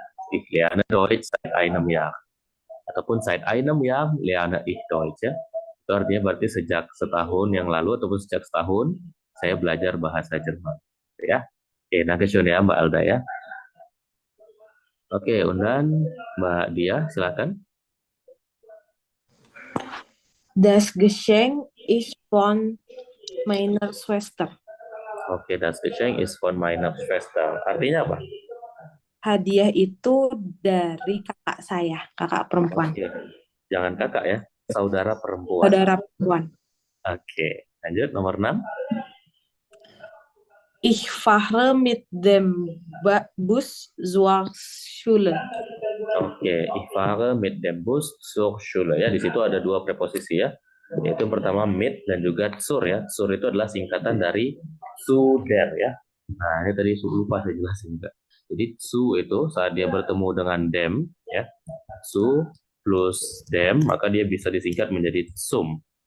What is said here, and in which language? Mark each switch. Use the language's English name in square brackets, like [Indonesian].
[German] Ich lerne Deutsch seit einem Jahr. [Indonesian] Ataupun [German] seit einem Jahr lerne ich Deutsch ya. [Indonesian] Itu artinya berarti sejak setahun yang lalu ataupun sejak setahun saya belajar bahasa Jerman. Ya. Oke, nah ya Mbak Alda ya. Oke, undan Mbak Dia, silakan. [German] Das Geschenk ist von meiner Schwester. Oke, das Geschenk ist von meiner Schwester. [Indonesian] Artinya apa? Hadiah itu dari kakak saya, kakak perempuan. Oke, jangan kakak ya, saudara perempuan. Saudara perempuan. Oke, lanjut nomor 6. [German] Ich fahre mit dem Bus zur Schule. Oke, ich fahre mit dem Bus zur Schule ya. [Indonesian] Di situ ada dua preposisi ya. Yaitu yang pertama mit dan juga zur ya. Zur itu adalah singkatan dari zu der ya. Nah, ini tadi lupa saya jelasin juga. Jadi zu itu saat dia bertemu dengan dem ya. Zu plus dem maka dia bisa disingkat menjadi zum.